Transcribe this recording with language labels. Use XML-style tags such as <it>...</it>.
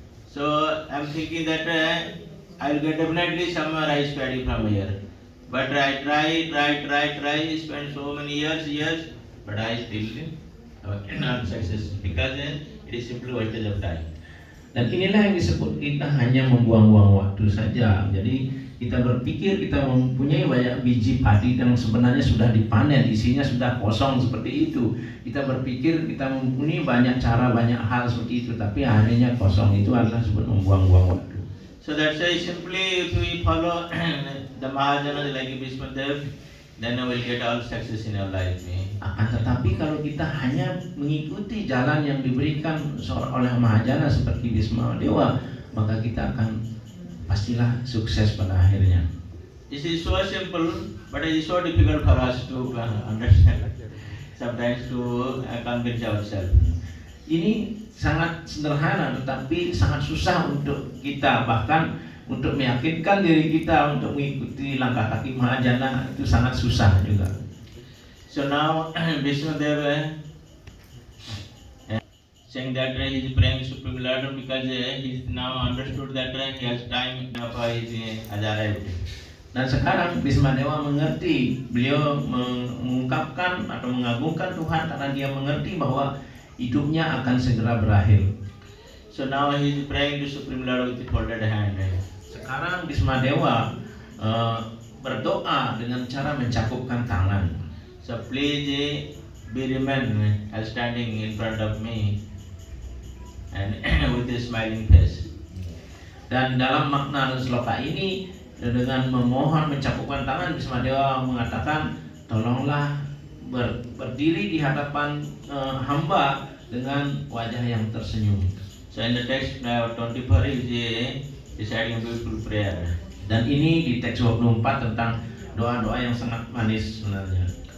<en>So I am thinking that I will get definitely some rice paddy from here. But I try, spend so many years, but I still not success, because it is simply wastage of time.</en> <id>Dan inilah yang disebut kita hanya membuang-buang waktu saja. Jadi kita berpikir kita mempunyai banyak biji padi yang sebenarnya sudah dipanen, isinya sudah kosong seperti itu. Kita berpikir kita mempunyai banyak cara, banyak hal seperti itu, tapi akhirnya kosong. Itu adalah disebut membuang-buang waktu.</id> <en>So that's why simply if we follow the Mahajanas like Bhishma Dev, then we will get all success in our life.</en> <id>Akan tetapi kalau kita hanya mengikuti jalan yang diberikan oleh Mahajana seperti Bhishma Dewa, maka kita akan pastilah sukses pada akhirnya.</id> <en>This is so simple, but it is so difficult for us to understand. Sometimes to convince ourselves.</en> <id>Ini sangat sederhana, tetapi sangat susah untuk kita, bahkan untuk meyakinkan diri kita untuk mengikuti langkah kaki Mahajana itu sangat susah juga.</id> <en>So now Bhishma Deva saying that he is praying Supreme Lord because he is now understood that he has time enough has arrived.</en> <id>Dan sekarang Bhishma Dewa mengerti, beliau mengungkapkan atau mengagungkan Tuhan karena dia mengerti bahwa hidupnya akan segera berakhir.</id> <en>So now he is praying to Supreme Lord with folded hand.</en> <id>Sekarang Bhishma Dewa berdoa dengan cara mencakupkan tangan.</id> <en>So please be remain standing in front of me and with a smiling face.</en> <id>Dan dalam makna sloka ini dengan memohon mencapukkan tangan Bismadewa mengatakan tolonglah berdiri di hadapan hamba dengan wajah yang tersenyum.</id> <en>So in the text 24 is reciting a beautiful prayer.</en> <id>Dan ini di teks 24 tentang doa-doa yang sangat manis sebenarnya.</id>